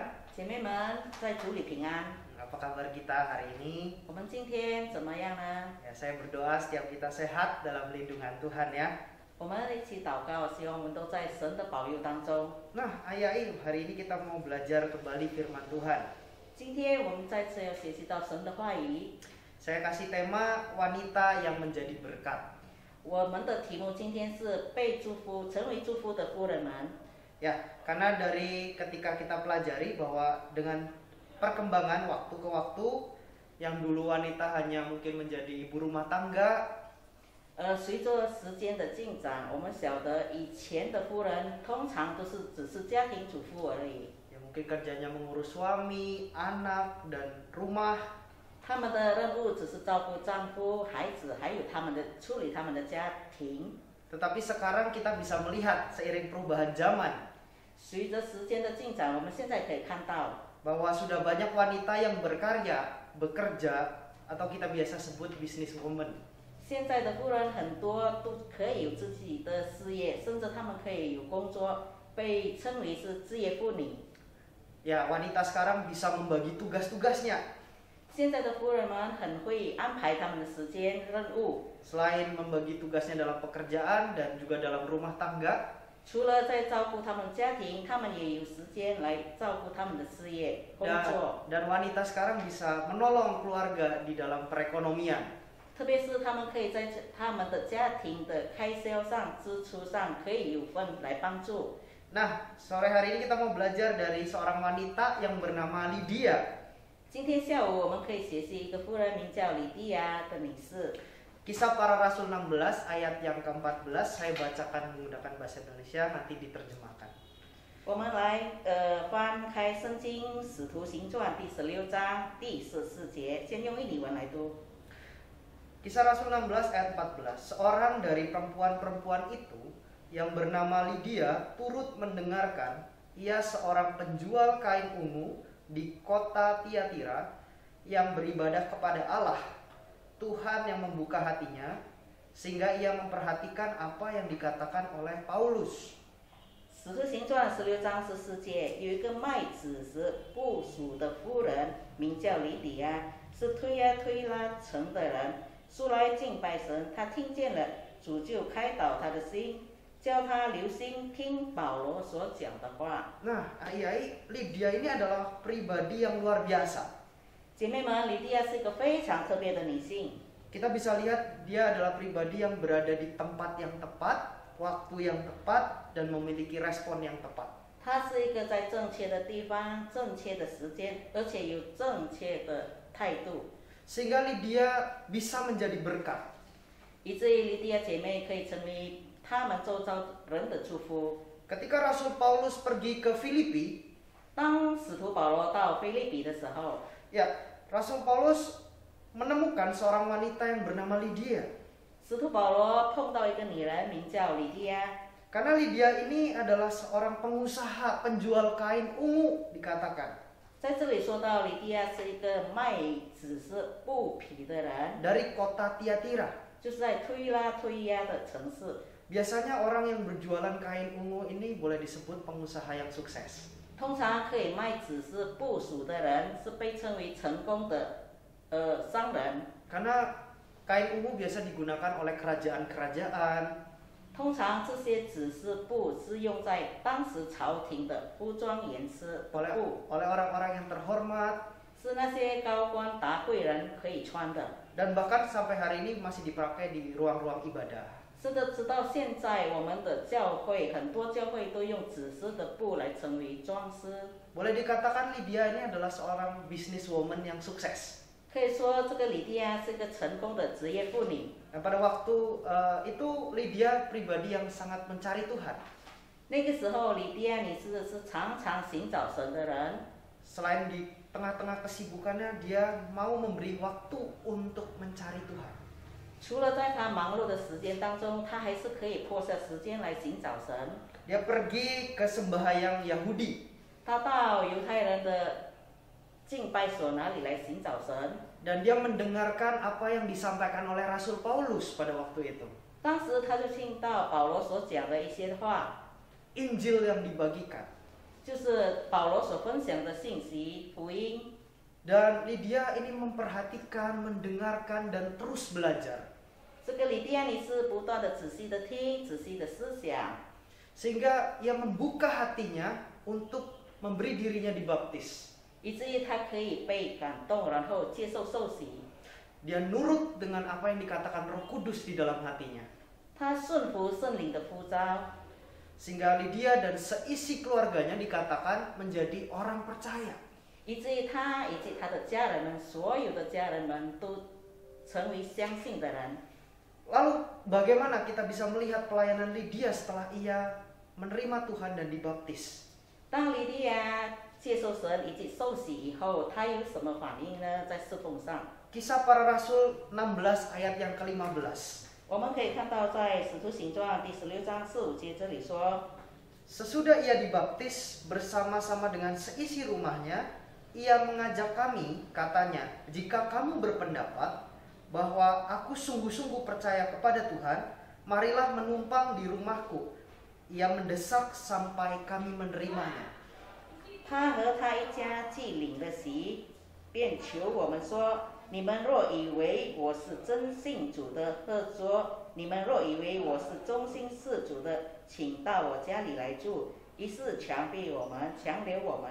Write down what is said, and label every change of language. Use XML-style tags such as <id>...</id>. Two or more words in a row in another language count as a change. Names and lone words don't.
<zh>姐妹们，在主里平安。</zh> <id>Apa kabar kita hari ini?</id> <zh>我们今天怎么样呢？</zh> <id>Ya, saya berdoa setiap kita sehat dalam lindungan Tuhan ya.</id> <zh>我们一起祷告，希望我们都在神的保佑当中。</zh> <id>Nah, ai-ai, hari ini kita mau belajar kembali firman Tuhan.</id> <zh>今天我们再次要学习到神的话语。</zh> <id>Saya kasih tema wanita yang menjadi berkat.</id> <zh>我们的题目今天是被祝福、成为祝福的妇人们。</zh> <id>Ya, karena dari ketika kita pelajari bahwa dengan perkembangan waktu ke waktu, yang dulu wanita hanya mungkin menjadi ibu rumah tangga,</id> <zh>随着时间的进展，我们晓得以前的妇人通常都是只是家庭主妇而已。</zh> <id>ya mungkin kerjanya mengurus suami, anak, dan rumah.</id> <zh>他们的任务只是照顾丈夫、孩子，还有处理他们的家庭。</zh> <id>Tetapi sekarang kita bisa melihat seiring perubahan zaman,</id> <zh>随着时间的进展，我们现在可以看到，</zh> <id>bahwa sudah banyak wanita yang berkarya, bekerja, atau kita biasa sebut</id> <en>business woman.</en> <zh>现在的妇人很多都可以有自己的事业，甚至他们可以有工作， 被称为是职业妇女。</zh> <id>Ya, wanita sekarang bisa membagi tugas-tugasnya.</id> <zh>现在的夫人们很会安排他们的时间任务，</zh> <id>Selain membagi tugasnya dalam pekerjaan dan juga dalam rumah tangga,</id> <zh>除了在照顾他们家庭，他们也有时间来照顾他们的事业工作。</zh> <id>dan wanita sekarang bisa menolong keluarga di dalam perekonomian.</id> <zh>特别是他们可以在他们的家庭的开销上、支出上可以有份来帮助。</zh> <id>Nah, sore hari ini kita mau belajar dari seorang wanita yang bernama Lydia.</id> <zh>今天下午我们可以学习一个妇人，名叫李蒂亚的女士。</zh> <id>Kisah Para Rasul 16 ayat yang ke-14 saya bacakan menggunakan bahasa Indonesia, nanti diterjemahkan.</id> <zh>我们来翻开圣经《使徒行传》第16章第14节，先用印尼文来读。</zh> <id>Kisah Rasul 16 ayat 14. Seorang dari perempuan-perempuan itu yang bernama Lydia turut mendengarkan. Ia seorang penjual kain ungu di kota Tiatira yang beribadah kepada Allah. Tuhan yang membuka hatinya sehingga ia memperhatikan apa yang dikatakan oleh Paulus.</id> <zh>使徒行传16章14节，有一个卖子时部属的妇人，名叫李底亚，是推拉城的人，素来敬拜神。他听见了，主就开导他的心，叫他留心听保罗所讲的话。</zh> <id>Nah, ayai Lydia ini adalah pribadi yang luar biasa.</id> <zh>姐妹们，李蒂亚是一个非常特别的女性。</zh> <id>Kita bisa lihat dia adalah pribadi yang berada di tempat yang tepat, waktu yang tepat, dan memiliki respon yang tepat.</id> <zh>她是一个在正确的地方、正确的时间，而且有正确的态度，</zh> <id>Sehingga Lydia bisa menjadi berkat.</id> <zh>以至于李蒂亚姐妹可以成为他们周遭人的祝福。</zh> <id>Ketika Rasul Paulus pergi ke Filipi,</id> <zh>当使徒保罗到菲利比的时候，</zh> <id>ya, Rasul Paulus menemukan seorang wanita yang bernama Lydia.</id> <zh>使徒保罗碰到一个女人，名叫李蒂亚。</zh> <id>Karena Lydia ini adalah seorang pengusaha penjual kain ungu dikatakan.</id> <zh>在这里说到李蒂亚是一个卖紫色布匹的人，</zh> <id>Dari kota Tiatira.</id> <zh>就是在推亚的城市。</zh> <id>Biasanya orang yang berjualan kain ungu ini boleh disebut pengusaha yang sukses.</id> <zh>通常可以卖紫色布属的人是被称为成功的商人。</zh> <id>Karena kain ungu biasa digunakan oleh kerajaan-kerajaan.</id> <zh>通常这些紫色布是用在当时朝廷的服装颜色的</zh> <id>oleh</id> <zh>布，</zh> <id>orang-orang yang terhormat,</id> <zh>是那些高官达贵人可以穿的。</zh> <id>dan bahkan sampai hari ini masih dipakai di ruang-ruang ibadah.</id> <zh>是的，直到现在，我们的教会很多教会都用紫色的布来成为装饰。</zh> <id>Boleh dikatakan Lydia ini adalah seorang businesswoman yang sukses.</id> <zh>可以说，这个李蒂亚是个成功的职业妇女。</zh> <id>Dan pada waktu itu Lydia pribadi yang sangat mencari Tuhan.</id> <zh>那个时候，李蒂亚女士是常常寻找神的人。</zh> <id>Selain di tengah-tengah kesibukannya, dia mau memberi waktu untuk mencari Tuhan.</id> <zh>除了在她忙碌的时间当中，她还是可以破下时间来寻找神。</zh> <id>Dia pergi ke sembahyang Yahudi.</id> <zh>她到犹太人的敬拜所那里来寻找神。</zh> <id>Dan dia mendengarkan apa yang disampaikan oleh Rasul Paulus pada waktu itu.</id> <zh>当时她就听到保罗所讲的一些话，</zh> <id>Injil yang dibagikan.</id> <zh>就是保罗所分享的信息、福音。</zh> <id>Dan Lydia ini memperhatikan, mendengarkan, dan terus belajar.</id> <zh>这个李蒂亚女士不断的仔细的听，仔细的思想，</zh> <id>Sehingga ia membuka hatinya untuk memberi dirinya dibaptis.</id> <zh>以至于她可以被感动，然后接受受洗。</zh> <id>Dia nurut dengan apa yang dikatakan Roh Kudus di dalam hatinya.</id> <zh>她顺服圣灵的呼召，</zh> <id>Sehingga Lydia dan seisi keluarganya dikatakan menjadi orang percaya.</id> <zh>以至于她以及她的家人们，所有的家人们都成为相信的人。</zh> <id>Lalu bagaimana kita bisa melihat pelayanan Lydia setelah ia menerima Tuhan dan dibaptis?</id> <zh>当李蒂亚接受神以及受洗以后，她有什么反应呢？在侍奉上，</zh> <id>Kisah Para Rasul 16 ayat yang ke-15.</id> <zh>我们可以看到在《使徒行传》第16章4、5节这里说。</zh> <id>Sesudah ia dibaptis bersama-sama dengan seisi rumahnya, ia mengajak kami, katanya, jika kamu berpendapat bahwa aku sungguh-sungguh percaya kepada Tuhan, marilah menumpang di rumahku. ia mendesak sampai kami menerimanya.</id> <zh>他和他一家既领了席，便求我们说：你们若以为我是真信主的，喝桌；你们若以为我是忠心事主的，请到我家里来住。于是强留我们。</zh>